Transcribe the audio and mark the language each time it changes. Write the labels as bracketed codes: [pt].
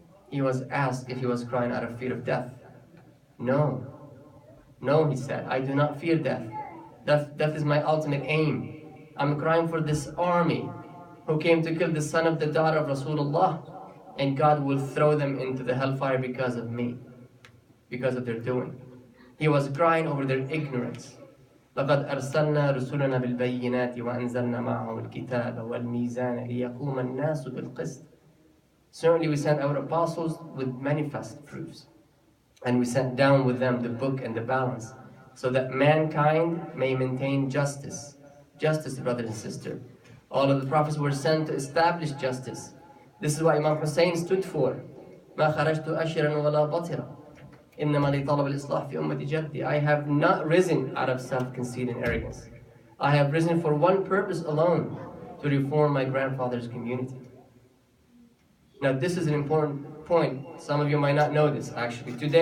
[en] He was asked if he was crying out of fear of death. No, no, he said, I do not fear death. Death is my ultimate aim. I'm crying for this army who came to kill the son of the daughter of Rasulullah, and God will throw them into the hellfire because of me, because of their doing. He was crying over their ignorance. [ar] لقد أرسلنا رسلنا بالبينات وأنزلنا معهم الكتاب والميزان ليقوم الناس بالقسط. [en] Certainly we sent our apostles with manifest proofs, and we sent down with them the book and the balance, so that mankind may maintain justice. Justice, brothers and sisters. All of the prophets were sent to establish justice. This is what Imam Hussein stood for. [ar] ما خرجت أشرا ولا بطرا إنما لطلب الإصلاح في أمة جدي. [en] I have not risen out of self-conceit and arrogance. I have risen for one purpose alone, to reform my grandfather's community. Now this is an important point. Some of you might not know this actually.